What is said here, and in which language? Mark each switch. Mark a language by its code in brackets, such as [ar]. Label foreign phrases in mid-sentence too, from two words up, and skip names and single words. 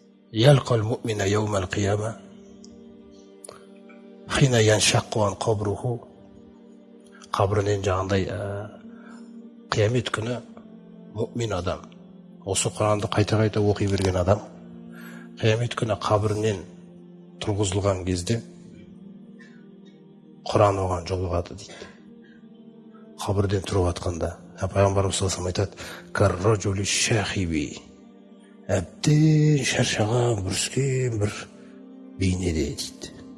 [ar] يلقى المؤمن يوم القيامة حين ينشق عن قبره [kk] قبرنен жаңағындай қиямет күні мүмин адам, осы Құранды қайта-қайта оқи берген адам қиямет күні қабірінен тұрғызылған кезде Құран оған жолығады дейді. Қабірден тұрып жатқанда пайғамбарымыз [ar] صلى الله عليه [kk] айтады: [ar] «كالرجل الشاحب», [kk] әбден шаршаған, бүріскен бір бейнеде дейді.